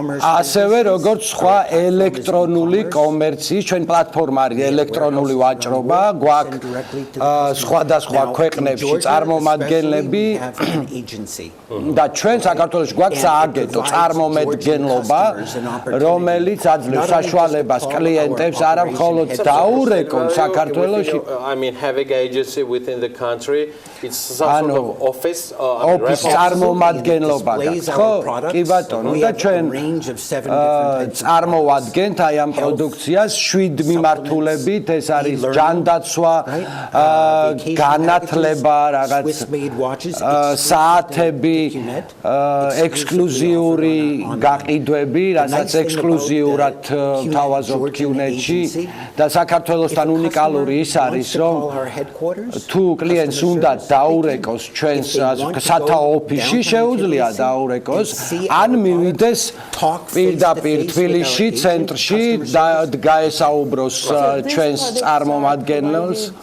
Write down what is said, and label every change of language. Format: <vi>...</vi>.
<ka>ასევე როგორც სხვა ელექტრონული კომერციის ჩვენ პლატფორმა არის ელექტრონული ვაჭრობა გვაქვს სხვადასხვა ქვეყნებში წარმომადგენლები და ჩვენ საქართველოში გვაქვს სააგენტო წარმომადგენლობა რომელიც აძლევს საშუალებას კლიენტებს არა მხოლოდ დაურეკონ საქართველოში</ka> <en>within the country it's some sort of office</en> <ka>წარმომადგენლობა გაქვს ხო კი ბატონო და ჩვენ წარმოვადგენთ აი ამ პროდუქციას 7 მიმართულებით ეს არის ჯანდაცვა განათლება რაღაც საათები ექსკლუზიური გაყიდვები რასაც ექსკლუზიურად თავაზობთ კიუნეთში და საქართველოსთან უნიკალური ის არის რომ თუ კლიენტს უნდა დაურეკოს ჩვენს სათაო ოფისში შეუძლია დაურეკოს ან მივიდეს პირდაპირ თბილისში ცენტრში და გაესაუბროს ჩვენს წარმომადგენელს</ka>